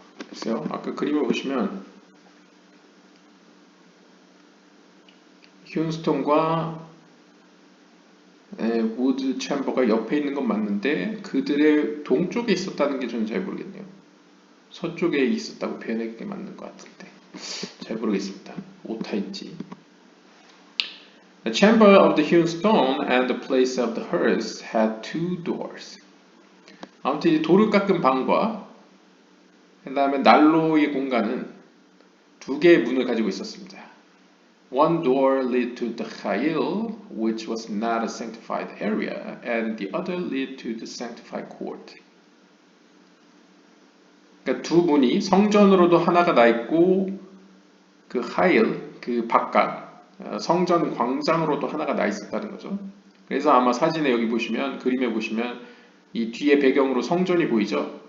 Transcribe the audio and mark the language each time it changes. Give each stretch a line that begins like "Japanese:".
Korean: 글쎄요. 아까 그림을 보시면 휴스톤과 wood chamber가 옆에 있는 건 맞는데 그들의 동쪽에 있었다는 게 저는 잘 모르겠네요. 서쪽에 있었다고 표현하는 게 맞는 것 같은데 잘 모르겠습니다. 오타인지.
English: The chamber of the hewn stone and the place of the hearse had two doors.
Korean: 아무튼 이 돌을 깎은 방과 그 다음에 난로의 공간은 두 개의 문을 가지고 있었습니다.
English: One door led to the Chayil, which was not a sanctified area, and the other led to the sanctified court.
Korean: 그러니까 두 문이 성전으로도 하나가 나 있고 그 하일, 그 바깥 성전 광장으로도 하나가 나 있었다는 거죠. 그래서 아마 사진에 여기 보시면 그림에 보시면 이 뒤에 배경으로 성전이 보이죠.